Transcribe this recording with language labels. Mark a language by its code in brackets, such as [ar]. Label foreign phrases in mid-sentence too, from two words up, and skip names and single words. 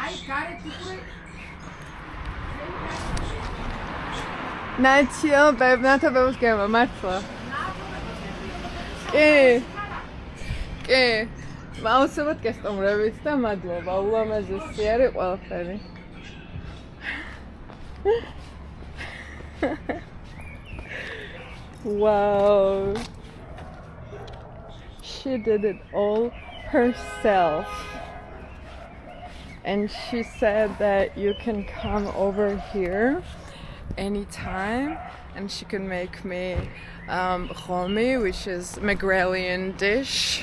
[ka] ნათობებს გემა, მართლა. კი. აუცილებლად გესტუმრებით და მადლობა, ულამაზესი არის ყველაფერი. [en] Wow. She did it all herself. And she said that you can come over here anytime and she can make me chomi, which is Megrelian dish.